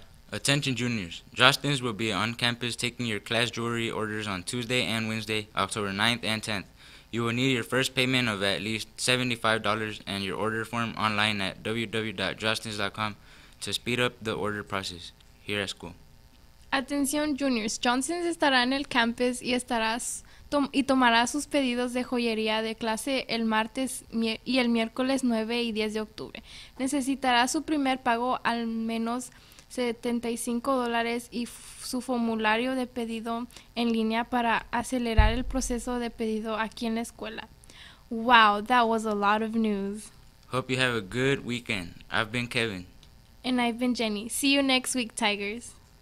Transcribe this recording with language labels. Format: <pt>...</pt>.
<en>Attention juniors, Jostens will be on campus taking your class jewelry orders on Tuesday and Wednesday, October 9th and 10th. You will need your first payment of at least $75 and your order form online at www.jostens.com to speed up the order process here at school.</en> <es>Atención juniors, Johnson's estará en el campus y tomará sus pedidos de joyería de clase el martes y el miércoles 9 y 10 de octubre. Necesitará su primer pago al menos $75 y su formulario de pedido en línea para acelerar el proceso de pedido aquí en la escuela.</es> <en>Wow, that was a lot of news. Hope you have a good weekend. I've been Kevin. And I've been Jenny. See you next week, Tigers.</en>